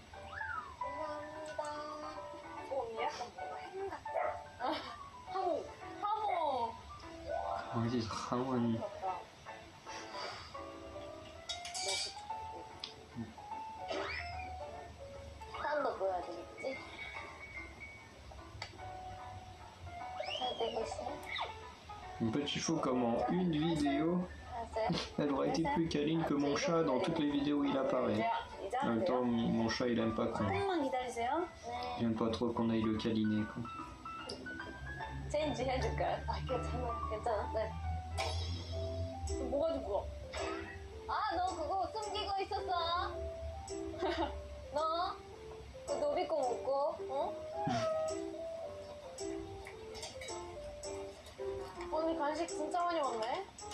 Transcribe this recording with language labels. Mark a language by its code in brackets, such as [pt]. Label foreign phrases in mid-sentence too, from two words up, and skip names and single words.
[ko] 감사합니다. 언니 약간 뭔가 햄 같아. 하모. 하모. 어디 강원 맞다. 사람도 보여야 되겠지? 잘 되고 있어요? [fr] Un petit fou comme en une vidéo, [ko] 알았어요? [fr] elle aurait été plus câline que mon chat dans toutes les vidéos où il apparaît. [ko] 이제 [fr] En [ko] 하면 [fr] même [ko] 돼요? [fr] temps, mon chat il aime pas qu'on. [ko] 조금만 기다리세요. [fr] Il aime pas trop qu'on aille le câliner quoi. [ko] 체인지 해줄까요? 아, 괜찮아. 괜찮아? 네. 뭐가 죽어? 아, 너 그거 숨기고 있었어? 너? 그 노비꼬 먹고, 어? 오늘 간식 진짜 많이 먹네?